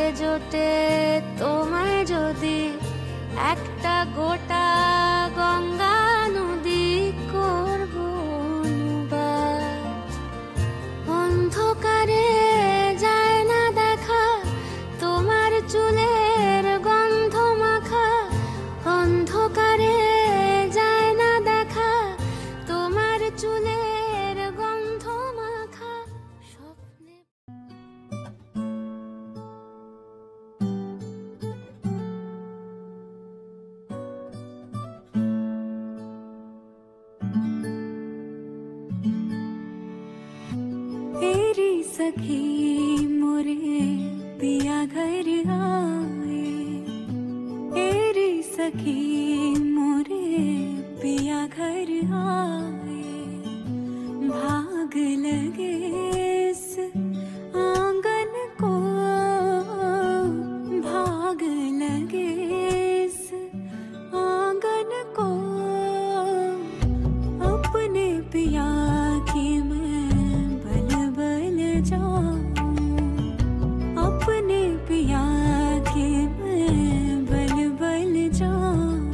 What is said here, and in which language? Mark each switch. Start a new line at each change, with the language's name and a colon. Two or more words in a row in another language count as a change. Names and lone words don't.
Bangla: জোটে তোমায় যদি একটা গোটা গঙ্গা নদী করব অনুবাদ, অন্ধকারে যায় না দেখা তোমার চুলের গন্ধ মাখা, অন্ধকারে যায় না দেখা তোমার চুলের গন্ধ মাখা স্বপ্নে।
Hindi: तेरी सखी मोरे पिया घर आए, तेरी सखी मोरे पिया घर आए, भाग लगे इस आंगन को, भाग लगे इस आंगन को, अपने पिया की मैं बल बल जाऊं, अपने पिया की मैं बल बल जाऊं।